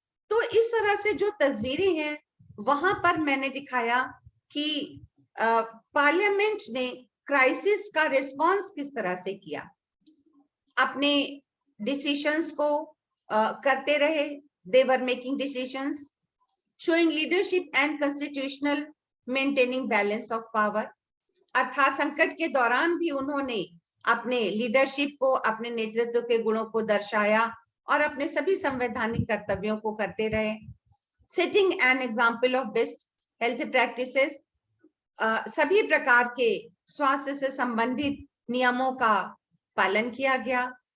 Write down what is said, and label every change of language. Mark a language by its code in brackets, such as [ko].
[hi] तो इस तरह से जो तस्वीरें हैं वहां पर मैंने दिखाया कि पार्लियामेंट ने क्राइसिस का रिस्पांस किस तरह से किया, अपने डिसीजंस को करते रहे। [en] They were making decisions showing leadership and constitutional maintaining balance of power। [hi] अर्थात संकट के दौरान भी उन्होंने अपने लीडरशिप को, अपने नेतृत्व के गुणों को दर्शाया और अपने सभी संवैधानिक कर्तव्यों को करते रहे। Setting an example of best health practices, सभी प्रकार के स्वास्थ्य से संबंधित नियमों का पालन किया गया।